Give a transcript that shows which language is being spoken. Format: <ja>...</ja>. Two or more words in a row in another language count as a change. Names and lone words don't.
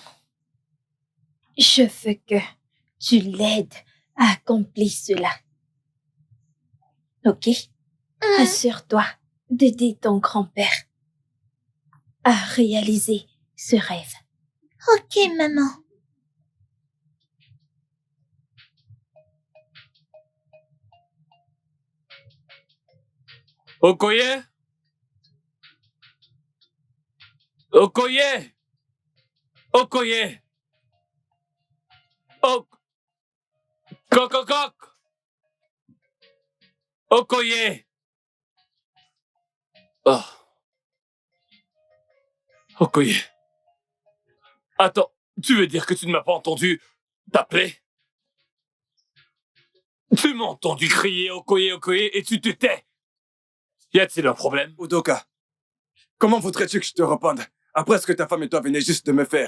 <fr>Je veux que tu l'aides à accomplir cela. Ok? Assure-toi d'aider ton grand-père à réaliser ce rêve. Ok, maman. Okoye? Okoye? Okoye? Coq! Okoye? Oh. Okoye. Attends, tu veux dire que tu ne m'as pas entendu t'appeler? Tu m'as entendu crier Okoye et tu te tais? Y a-t-il un problème? Udoka, comment voudrais-tu que je te réponde après ce que ta femme et toi venaient juste de me faire?</fr>